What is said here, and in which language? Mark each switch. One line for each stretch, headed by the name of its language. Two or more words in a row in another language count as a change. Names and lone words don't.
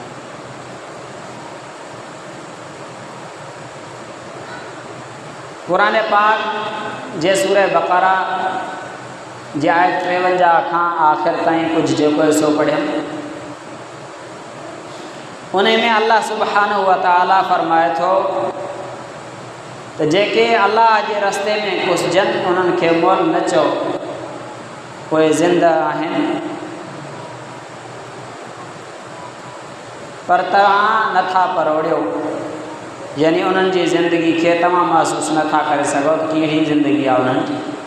Sindhi: क़ुरान पाक जे सूरह बक़रा जे आयत 53 खां आख़िर ताईं कुझु जेको हिसो पढ़ियमि, उन में अल्लाह सुब्हानहु व तआला फ़रमाए थो त जेके अल्लाह जे रस्ते में कुसजनि उन्हनि खे मोल न चओ, उहे ज़िंदा आहिनि, पर तव्हां नथा परोड़ियो, यानी उन्हनि जी ज़िंदगी खे तव्हां महसूसु नथा करे सघो त कहिड़ी ज़िंदगी आहे उन्हनि जी।